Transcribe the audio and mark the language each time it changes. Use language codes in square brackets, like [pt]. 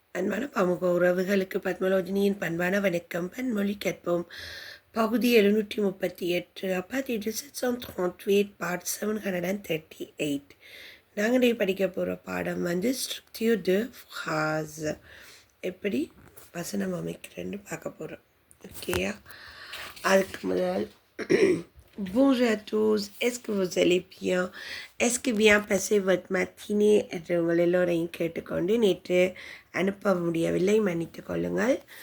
[ta] அன்பான பமுக உறவுகளுக்கு பத்மலோஜினியின் பண்பான வணக்கம். பன்மொழி கற்போம். பகுதி 738. அப்பாத்தி டிசிட்ஸ் பார்ட் 738. நாங்கள் படிக்க போகிற பாடம் வந்து ஸ்ட்ரக்சர் டு ஃப்ராஸ், எப்படி வசனம் அமைக்கிறேன்னு பார்க்க போகிறோம். ஓகேயா? அதுக்கு முதல் [fr] bonjour à tous, est-ce que vous allez bien? Est-ce que bien passé votre matinée? [ta] என்று உங்கள் எல்லோரையும் கேட்டுக்கொண்டு நேற்று அனுப்ப முடியவில்லை, மன்னித்து கொள்ளுங்கள்.